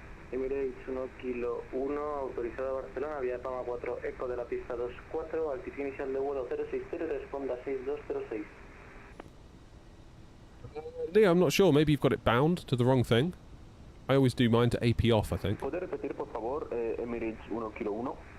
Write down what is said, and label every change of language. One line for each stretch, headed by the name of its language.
Spanish: Emirates 1 Kilo 1, autorizado a Barcelona, vía PAMA 4 ECO de la pista 24, altitud inicial de vuelo 060 y responda 6206.
English: Leo, I'm not sure. Maybe you've got it bound to the wrong thing. I always do mine to AP off, I think.
Spanish: ¿Puede repetir, por favor, Emirates 1 Kilo 1?